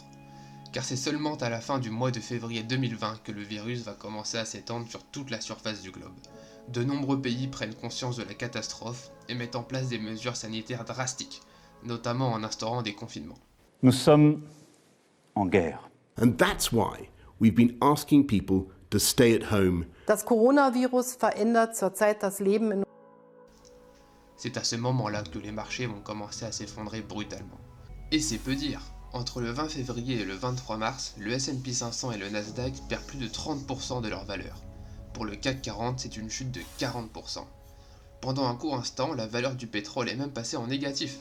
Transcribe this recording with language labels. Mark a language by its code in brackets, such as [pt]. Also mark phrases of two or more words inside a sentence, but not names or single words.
[fr] Car c'est seulement à la fin du mois de février 2020 que le virus va commencer à s'étendre sur toute la surface du globe. De nombreux pays prennent conscience de la catastrophe et mettent en place des mesures sanitaires drastiques, notamment en instaurant des confinements. Nous sommes en guerre. [en] And that's why we've been asking people to stay at home. [de] Das Coronavirus verändert zurzeit das Leben in [fr] C'est à ce moment-là que les marchés vont commencer à s'effondrer brutalement. Et c'est peu dire. Entre le 20 février et le 23 mars, le S&P 500 et le Nasdaq perdent plus de 30% de leur valeur. Pour le CAC 40, c'est une chute de 40%. Pendant un court instant, la valeur du pétrole est même passée en négatif.